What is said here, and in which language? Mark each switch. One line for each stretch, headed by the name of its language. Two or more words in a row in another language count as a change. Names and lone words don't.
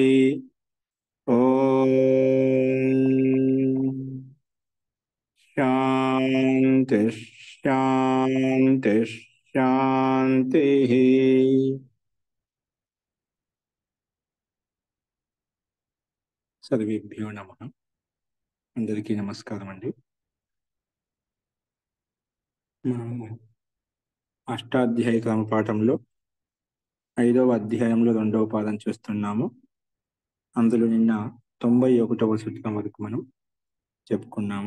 Sanskrit: ओम शांति शांति शांति। सर्वेभ्यो नमः।
Telugu: అందరికీ నమస్కారం అండీ। మనము అష్టాధ్యాయ క్రమ పాఠంలో 5వ అధ్యాయంలో 2వ పాదం చూస్తున్నాము. అందులో నిన్న 91వ సూత్రం వరకు మనం చెప్పుకున్నాము.